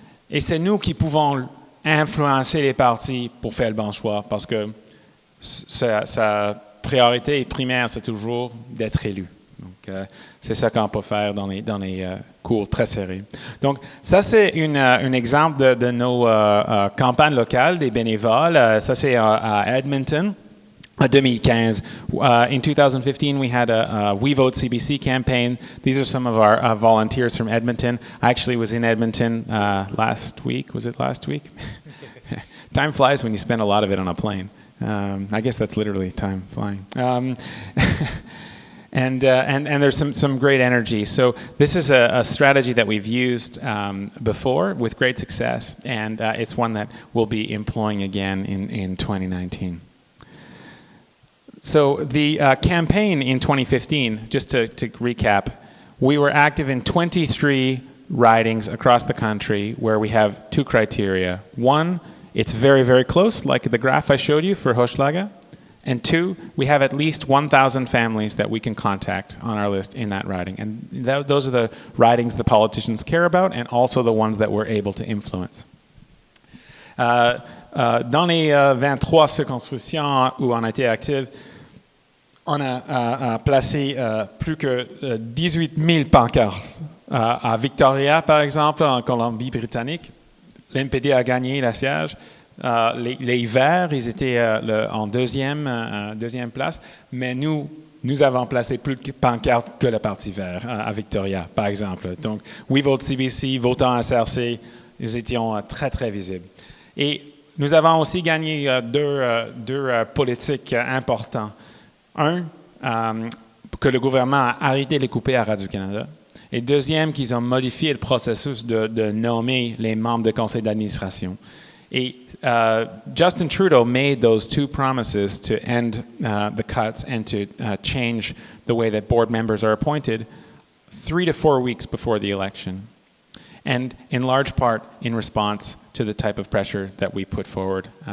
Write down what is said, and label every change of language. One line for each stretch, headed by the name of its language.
French: Et c'est nous qui pouvons influencer les partis pour faire le bon choix, parce que sa priorité primaire, c'est toujours d'être élu. Donc, c'est ça qu'on peut faire dans les cours très serrés. Donc, ça, c'est un exemple de nos campagnes locales des bénévoles. Ça, c'est à Edmonton. 2015.
English: In 2015, we had a We Vote CBC campaign. These are some of our volunteers from Edmonton. I actually was in Edmonton last week. Was it last week? Time flies when you spend a lot of it on a plane. I guess that's literally time flying. And there's some great energy. So this is a strategy that we've used before with great success, and it's one that we'll be employing again in 2019. So the campaign in 2015, just to recap, we were active in 23 ridings across the country where we have two criteria. One, it's very, very close, like the graph I showed you for Hochelaga. And two, we have at least 1,000 families that we can contact on our list in that riding. And those are the ridings the politicians care about and also the ones that we're able to influence.
French: Dans les 23 circonscriptions où on a été actifs, on a placé plus que 18 000 pancartes. À Victoria, par exemple, en Colombie-Britannique, l'NPD a gagné la siège. Les Verts, ils étaient en deuxième place, mais nous avons placé plus de pancartes que le Parti Vert à Victoria, par exemple. Donc, We Vote CBC, votant à SRC, nous étions très, très visibles. Et nous avons aussi gagné deux politiques importants. Un, que le gouvernement a arrêté les couper à Radio-Canada. Et deuxième, qu'ils ont modifié le processus de nommer les membres du conseil d'administration.
English: Et Justin Trudeau made those two promises to end the cuts and to change the way that board members are appointed 3 to 4 weeks before the election. And in large part in response to the type of pressure that we put forward.